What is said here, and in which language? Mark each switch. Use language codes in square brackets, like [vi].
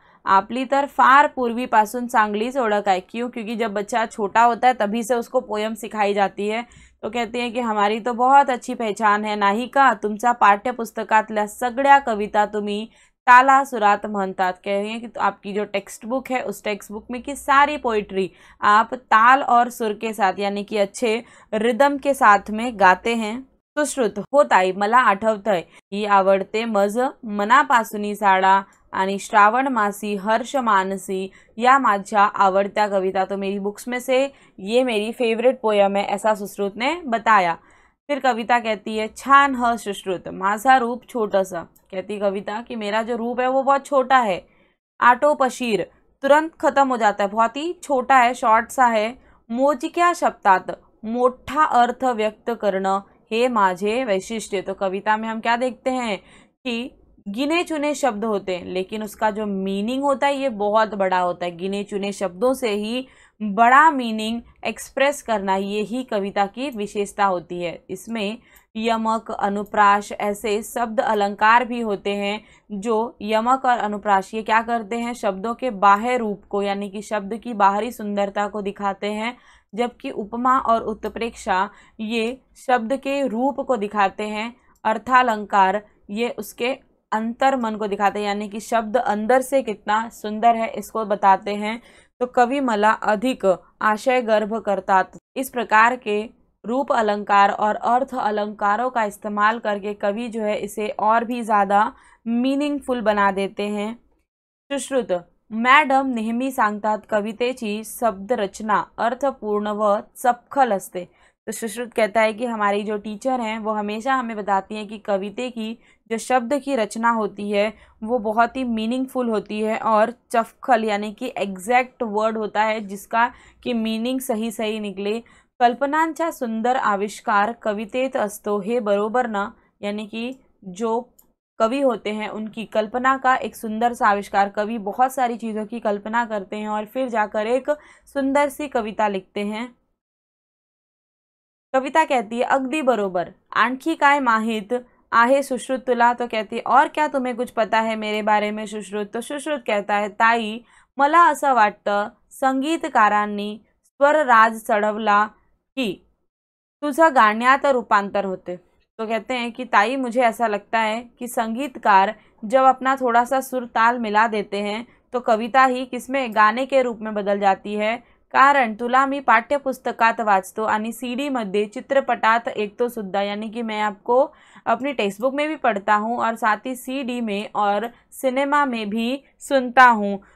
[mr] आपली तर फार पूर्वीपासून चांगलीच ओळख आहे। [hi] क्यों, क्योंकि जब बच्चा छोटा होता है तभी से उसको पोयम सिखाई जाती है। तो कहती हैं कि हमारी तो बहुत अच्छी पहचान है, [mr] नाही का, तुमच्या पाठ्यपुस्तकातल्या सगळ्या कविता तुम्ही ताला सुरात महंतात, [hi] कह रही हैं कि तो आपकी जो टेक्स्ट बुक है उस टेक्स्ट बुक में की सारी पोइट्री आप ताल और सुर के साथ यानी कि अच्छे रिदम के साथ में गाते हैं। [mr] सुश्रुत, हो ताई मला आठवतंय, ही आवडते मज मनापासूनी साडा आणि श्रावण मासी हर्ष मानसी या माझ्या आवड़त्या कविता। [hi] तो मेरी बुक्स में से ये मेरी फेवरेट पोयम है, ऐसा सुश्रुत ने बताया। फिर कविता कहती है [mr] छान ह सुश्रुत, माझा रूप छोटसा, [hi] कहती कविता कि मेरा जो रूप है वो बहुत छोटा है। [mr] आटो पशीर, [hi] तुरंत खत्म हो जाता है, बहुत ही छोटा है, शॉर्ट सा है। [mr] मोजक्या शब्दात, मोठा अर्थ व्यक्त करणं हे माझे वैशिष्ट्य। [hi] तो कविता में हम क्या देखते हैं कि गिने चुने शब्द होते हैं लेकिन उसका जो मीनिंग होता है ये बहुत बड़ा होता है। गिने चुने शब्दों से ही बड़ा मीनिंग एक्सप्रेस करना, ये ही कविता की विशेषता होती है। इसमें यमक, अनुप्रास ऐसे शब्द अलंकार भी होते हैं जो यमक और अनुप्रास ये क्या करते हैं, शब्दों के बाह्य रूप को यानी कि शब्द की बाहरी सुंदरता को दिखाते हैं, जबकि उपमा और उत्प्रेक्षा ये शब्द के रूप को दिखाते हैं। अर्थालंकार ये उसके अंतर मन को दिखाते हैं यानी कि शब्द अंदर से कितना सुंदर है इसको बताते हैं। तो [mr] कवि मला अधिक आशय गर्भ करतात, [hi] इस प्रकार के रूप अलंकार और अर्थ अलंकारों का इस्तेमाल करके कवि जो है इसे और भी ज़्यादा मीनिंगफुल बना देते हैं। [mr] सुश्रुत, मॅडम नेहमी सांगतात कवितेची शब्द रचना अर्थपूर्ण व चपखल असते। [hi] तो सुश्रुत कहता है कि हमारी जो टीचर हैं वो हमेशा हमें बताती हैं कि कविते की जो शब्द की रचना होती है वो बहुत ही मीनिंगफुल होती है और चपखल यानी कि एग्जैक्ट वर्ड होता है जिसका कि मीनिंग सही सही निकले। [mr] कल्पनांचा सुंदर आविष्कार कवितेत असतो हे बरोबर ना, [hi] यानी कि जो कवि होते हैं उनकी कल्पना का एक सुंदर सा आविष्कार, कवि बहुत सारी चीज़ों की कल्पना करते हैं और फिर जाकर एक सुंदर सी कविता लिखते हैं। [mr] कविता [hi] कहती है [mr] अगदी बरोबर, आणखी काय माहित आहे सुश्रुत तुला। [hi] तो कहती है और क्या तुम्हें कुछ पता है मेरे बारे में सुश्रुत। तो सुश्रुत कहता है [mr] ताई मला असं वाटतं संगीतकारांनी स्वरराज चढवला की तुझं गाण्यात रूपांतर होते। [hi] तो कहते हैं कि ताई मुझे ऐसा लगता है कि संगीतकार जब अपना थोड़ा सा सुर ताल मिला देते हैं तो कविता ही किसमें गाने के रूप में बदल जाती है। [mr] कारण तुला मी पाठ्यपुस्तकात वाचतो आणि CD मध्ये चित्रपटात ऐकतो सुद्धा, [hi] यानी कि मैं आपको अपनी टेक्स्ट बुक में भी पढ़ता हूँ और साथ ही CD में और सिनेमा में भी सुनता हूँ।